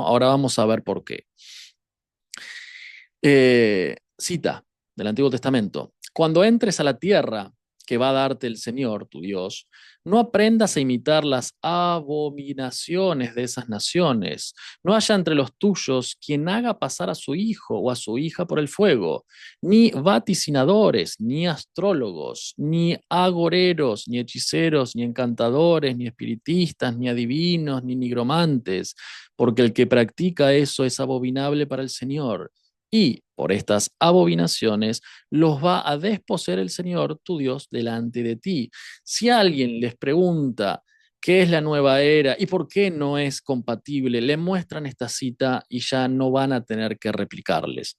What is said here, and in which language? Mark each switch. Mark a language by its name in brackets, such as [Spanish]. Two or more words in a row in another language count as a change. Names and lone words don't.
[Spanish] Ahora vamos a ver por qué. Cita del Antiguo Testamento. Cuando entres a la tierra que va a darte el Señor, tu Dios, no aprendas a imitar las abominaciones de esas naciones. No haya entre los tuyos quien haga pasar a su hijo o a su hija por el fuego, ni vaticinadores, ni astrólogos, ni agoreros, ni hechiceros, ni encantadores, ni espiritistas, ni adivinos, ni nigromantes, porque el que practica eso es abominable para el Señor y por estas abominaciones los va a desposeer el Señor tu Dios delante de ti. Si alguien les pregunta qué es la nueva era y por qué no es compatible, le muestran esta cita y ya no van a tener que replicarles.